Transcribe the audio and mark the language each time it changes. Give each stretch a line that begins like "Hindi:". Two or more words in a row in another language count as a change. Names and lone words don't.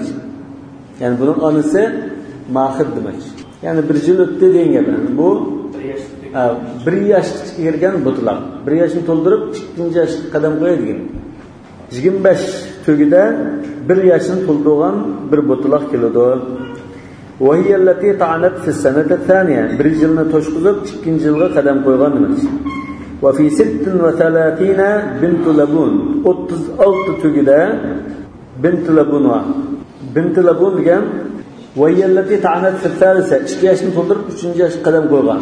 Uzbek: Yani bunun onasi mahid demak. Yani 1 yil o'tdi degan gap. Bu 1 yoshga kirgan botilaq. 1 yoshni to'ldirib 2 yoshga qadam qo'yadigan. 25 tugida 1 yoshni to'ldirgan bir botilaq keladi.
Arabic: وهي التي طعنت في سنة ثانية.
Uzbek: 1 yilni to'shqizib 2 yilga qadam qo'ygan demak.
Arabic: وفي 36 بنت لبون.
Uzbek: 36 tugida
Arabic: بنت لبون وبنت لبون
Uzbek: degan
Arabic: والتي طعنت في ثالثة
Uzbek: 2 yoshni to'ldirib 3 yoshga qadam qo'ygan.